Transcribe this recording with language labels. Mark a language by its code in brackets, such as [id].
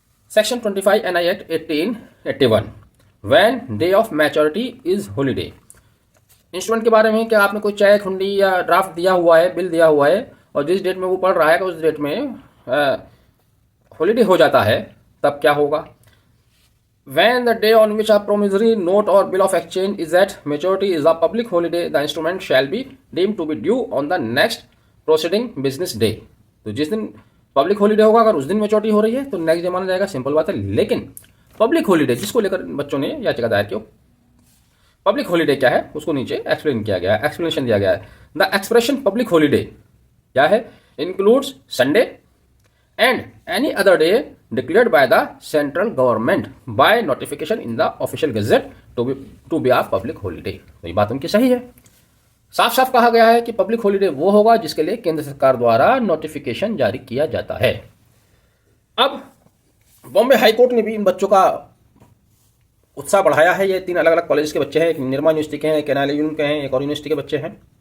[en] Section 25 NI act 1881, when day of maturity is holiday. [hi] Instrument के बारे में क्या आपने कोई चेक, हुंडी या ड्राफ्ट दिया हुआ है, बिल दिया हुआ है और जिस डेट में वो पढ़ रहा है उस डेट में हॉलीडे हो जाता है, तब क्या होगा? [en] When the day on which a promissory note or bill of exchange is at maturity is a public holiday, the instrument shall be deemed to be due on the next preceding business day। [hi] तो जिस दिन public holiday होगा, अगर उस दिन maturity हो रही है तो नेक्स्ट डे माना जाएगा। सिंपल बात है। लेकिन पब्लिक हॉलीडे जिसको लेकर बच्चों ने याचिका दायर की, पब्लिक हॉलीडे क्या है उसको नीचे एक्सप्लेन किया गया है, एक्सप्लेनेशन दिया गया है। [en] the expression public holiday [hi] क्या है? [en] includes Sunday and any other day declared by the central government by notification in the official gazette to be a public holiday। [hi] तो ये बात उनकी सही है। साफ साफ कहा गया है कि पब्लिक हॉलीडे वो होगा जिसके लिए केंद्र सरकार द्वारा नोटिफिकेशन जारी किया जाता है। अब बॉम्बे हाई कोर्ट ने भी इन बच्चों का उत्साह बढ़ाया है। ये 3 अलग अलग कॉलेज के बच्चे हैं, एक निर्मा यूनिवर्सिटी के हैं, एक एनआईयू के हैं, एक और यूनिवर्सिटी के बच्चे हैं।